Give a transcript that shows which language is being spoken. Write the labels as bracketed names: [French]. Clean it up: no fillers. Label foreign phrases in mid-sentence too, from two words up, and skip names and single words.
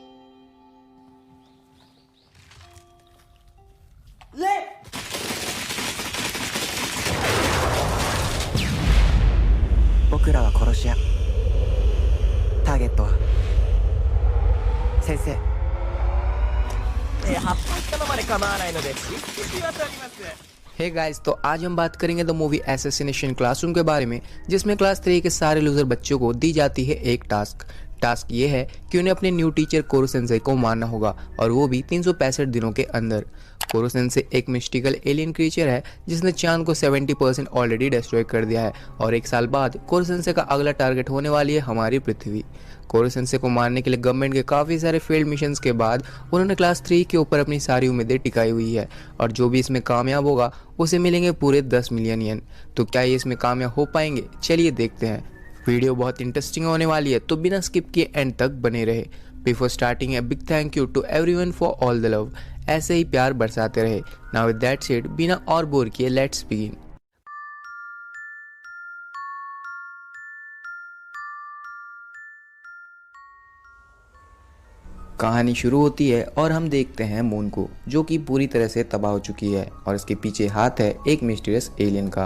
[Japanese] 僕らは殺し屋。ターゲットは先生。葉っぱ一玉まで構わないのでしっかり渡ります。 [English] hey guys, [Hindi] तो आज हम बात करेंगे द मूवी एसेसिनेशन क्लासरूम के बारे में, जिसमें क्लास 3 के सारे लूजर बच्चों को दी जाती है एक टास्क ये है कि उन्हें अपने [English] new teacher [Hindi] कोरो सेंसेई को मारना होगा, और वो भी 365 दिनों के अंदर। कोरो सेंसेई एक [English] mystical alien creature [Hindi] है जिसने चांद को 70% [English] already destroy [Hindi] कर दिया है, और एक साल बाद कोरो सेंसेई का अगला टारगेट होने वाली है हमारी पृथ्वी। कोरो सेंसेई को मारने के लिए गवर्नमेंट के काफ़ी सारे [English] failed missions [Hindi] के बाद उन्होंने क्लास 3 के ऊपर अपनी सारी उम्मीदें टिकाई हुई है, और जो भी इसमें कामयाब होगा उसे मिलेंगे पूरे 10 [English] million yen. [Hindi] तो क्या ये इसमें कामयाब हो पाएंगे? चलिए देखते हैं। वीडियो बहुत इंटरेस्टिंग होने वाली है, तो बिना स्किप किए एंड तक बने रहे। [English] before starting, a big thank you to everyone for all the love. [Hindi] ऐसे ही प्यार बरसाते रहे। [English] now with that said, [Hindi] बिना और बोर किए [English] let's begin. [Hindi] कहानी शुरू होती है और हम देखते हैं मून को, जो कि पूरी तरह से तबाह हो चुकी है, और इसके पीछे हाथ है एक मिस्टीरियस एलियन का।